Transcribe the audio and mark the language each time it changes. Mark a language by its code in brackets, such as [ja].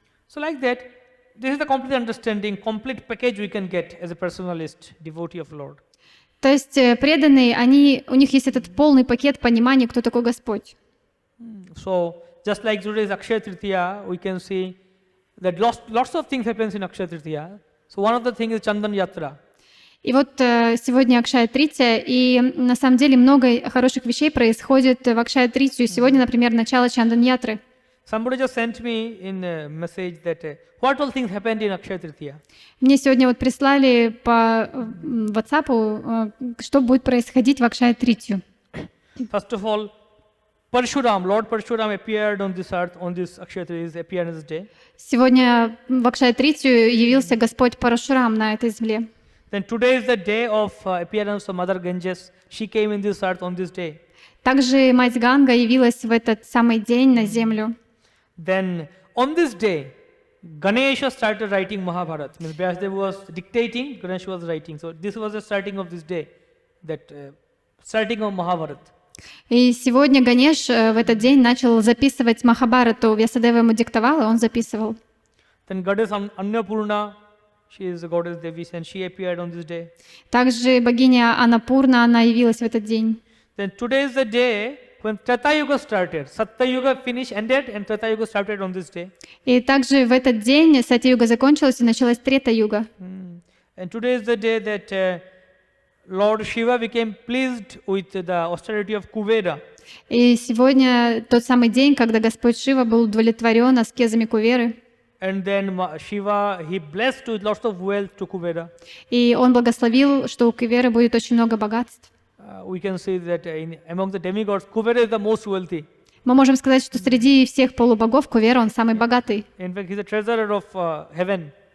[en] So like that, this is the complete understanding, complete package we can get as a personalist, devotee of Lord. [ru] То есть преданные, у них есть этот полный пакет понимания, кто такой Господь. [en] So just like today's Akshaya Tritiya, we can see that lots of things happens in Akshaya Tritiya. So one of the things is Chandan Yatra. [ru] И вот сегодня Акшая Трития, и на самом деле много хороших вещей происходит в Акшая Тритию. Сегодня, например, начало Чандан Ятры. [en] Somebody just sent me in a message that what all things happened in Akshaya Tritiya. [ru] Мне сегодня вот прислали по WhatsApp, что будет происходить в Акшая Тритию. [en] First of all, Parshuram, Lord Parshuram appeared on this earth, on this Akshaya Tritiya, appeared on this day. [ru] Сегодня в Акшая Тритию явился Господь Парашурам на этой земле. [en] Then today is the day of appearance of Mother Ganges. She came in this earth on this day. [ru] Также мать Ганга явилась в этот самый день на землю. [en] Then on this day, Ganesha started writing Mahabharata. Means Vyasadeva was dictating, Ganesha was writing. So this was the starting of this day, that starting of Mahabharata. [ru] И сегодня Ганеш в этот день начал записывать Махабхарату. Вьясадева ему диктовал, и он записывал. [en] Then goddess Annapurna, she is the goddess Devi, and she appeared on this day. [ru] Также богиня Анапурна, она явилась в этот день. [en] Then today is the day when Treta Yuga started. Satya Yuga finished, ended, and Treta Yuga started on this day. [ru] И также в этот день Сатья-юга закончилась, и началась Трета-юга. [en] And today is the day that Lord Shiva became pleased with the austerity of Kuvera. [ru] И сегодня тот самый день, когда Господь Шива был удовлетворен аскезами Куверы. [en] And then Shiva, he blessed with lots of wealth to Kuvera. [ru] И он благословил, что у Куверы будет очень много богатств. [en] We can see that among the demigods, Kuvera is the most wealthy. [ru] Мы можем сказать, что среди всех полубогов Кувера он самый богатый. [en] In fact, he is the treasurer of heaven.